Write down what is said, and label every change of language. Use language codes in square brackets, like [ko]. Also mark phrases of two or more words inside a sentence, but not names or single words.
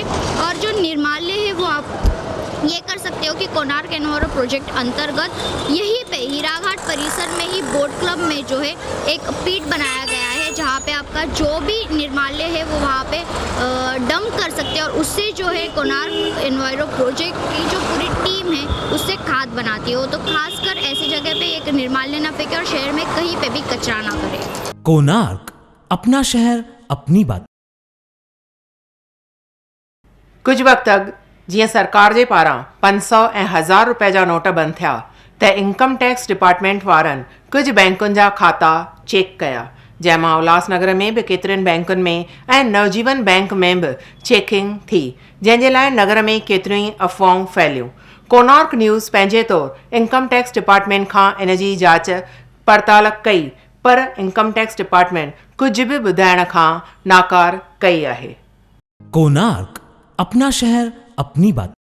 [hi] और जो निर्माल्य है वो आप ये कर सकते हो कि कोणार्क एनवायरो प्रोजेक्ट अंतर्गत यहीं पे हीराघाट परिसर में ही बोट क्लब में जो है एक पीट बनाया गया है, जहाँ पे आपका जो भी निर्माल्य है वो वहाँ पे डंप कर सकते हैं और उससे जो है कोणार्क एनवायरो प्रोजेक्ट की जो पूरी टीम है उससे खाद बनाती हो। तो खासकर ऐसी जगह पे एक निर्माल्य ना फेंके और शहर में कहीं पे भी कचरा ना करे। कोणार्क, अपना शहर अपनी बात। [sd] कुछ वक़्त अॻु जीअं सरकार जे पारां 500 ऐं 1000 रुपए जा नोट बंदि थिया त [en] Income Tax Department [sd] वारनि कुझु बैंकुनि जा खाता चेक कया, जंहिंमां उल्हासनगर में बि केतिरनि बैंकुनि में ऐं नवजीवन बैंक में बि चेकिंग थी, जंहिंजे लाइ नगर में केतिरियूं ई अफ़वाहूं फैलियूं। कोनार्क न्यूज़ पंहिंजे तौरु [en] Income Tax Department [sd] खां इन जी जांच पड़ताल कई, पर [en] Income Tax Department [sd] कुझु बि ॿुधाइण खां नाकार कई आहे। [hi] कोनार्क अपना शहर अपनी बात।